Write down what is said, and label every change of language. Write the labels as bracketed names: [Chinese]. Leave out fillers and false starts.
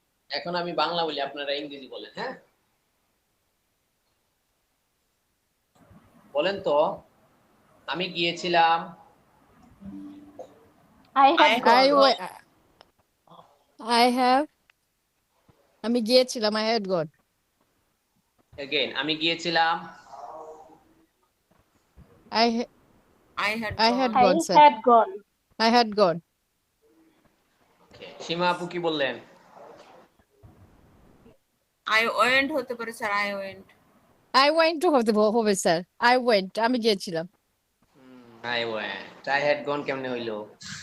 [Bangla] এখন আমি বাংলা বলি, আপনারা ইংরেজি বলেন। হ্যাঁ, বলেন তো। আমি গিয়েছিলাম। [English] I had I gone, I had wa- I have [Bangla] আমি গিয়েছিলাম। [English] I had gone. Again, [Bangla] আমি গিয়েছিলাম। [English] I ha- I had I had gone, I gone, sir. had gone, I had gone. [Bangla] সীমা আপু কি বললেন। [English] I went [Bangla] হতে পারে sir. [English] I went, I went to [Bangla] হবে স্যার। [English] I went. [Bangla] আমি গিয়েছিলাম। [English] I went. I had gone [Bangla] কেমনে হইলো।